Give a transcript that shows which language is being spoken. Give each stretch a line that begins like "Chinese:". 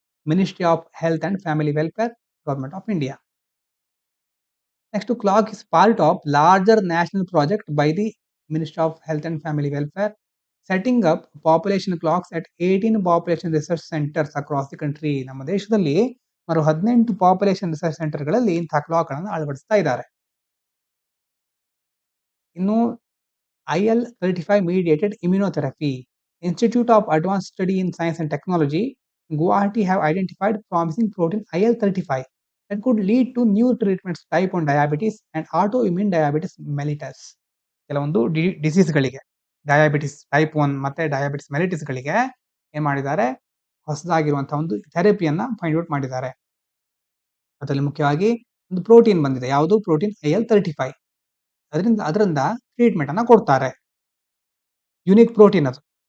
English: Ministry of health and family welfare, government of India. Next, clock is part of larger national project by the ministry of health and family welfare, setting up population clocks at 18 population research centres across the country.
Kannada: ನಮ್ಮ ದೇಶದಲ್ಲಿ 18 population research ಸೆಂಟರ್ಗಳಲ್ಲಿ ಇಂತಹ clock ಗಳನ್ನು ಅಳವಡಿಸ್ತಾ ಇದ್ದಾರೆ.
English: ಇನ್ನು IL-35 mediated immunotherapy, Institute of Advanced Study in Science and Technology, Guwahati have identified promising protein IL-35 that could lead to new treatments type 1 diabetes and autoimmune diabetes mellitus.
Kannada: ಕೆಲವೊಂದು ಡಿಸೀಸ್ಗಳಿಗೆ, diabetes type 1 ಮತ್ತೆ diabetes ಮೆಲಿಟಿಸ್ ಗಳಿಗೆ ಏನ್ ಮಾಡಿದ್ದಾರೆ? ಹೊಸದಾಗಿರುವಂತಹ ಒಂದು ಥೆರಪಿಯನ್ನ find out ಮಾಡಿದ್ದಾರೆ. ಅದರಲ್ಲಿ ಮುಖ್ಯವಾಗಿ ಒಂದು ಪ್ರೋಟೀನ್ ಬಂದಿದೆ. ಯಾವುದು? Protein IL-35. ಅದರಿಂದ ಟ್ರೀಟ್ಮೆಂಟ್ ಅನ್ನ ಕೊಡ್ತಾರೆ. ಯುನಿಕ್ ಪ್ರೋಟೀನ್ ಅದು.